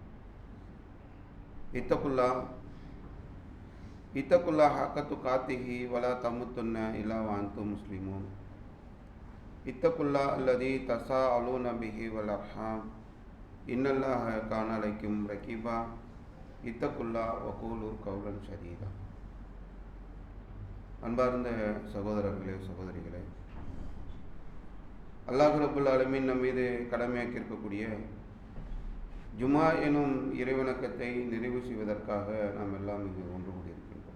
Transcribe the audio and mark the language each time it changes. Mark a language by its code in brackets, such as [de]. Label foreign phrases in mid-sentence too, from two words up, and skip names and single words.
[ar] اتقوا الله حق تقاته ولا تموتن إلا وأنتم مسلمون. اتقوا الله الذي تساءلون به والأرحام إن الله كان عليكم رقيبا. اتقوا الله وقولوا قولا سديدا. [ta] அன்பார்ந்த சகோதரர்களே சகோதரிகளே, [ar] الله رب العالمين [ta] நம் மீது கடமையாக்கி இருக்கக்கூடிய ஜுமா எனும் இறைவணக்கத்தை நிறைவு செய்வதற்காக நாம் எல்லாம் இங்கு ஒன்று கூடியிருக்கின்றோம்.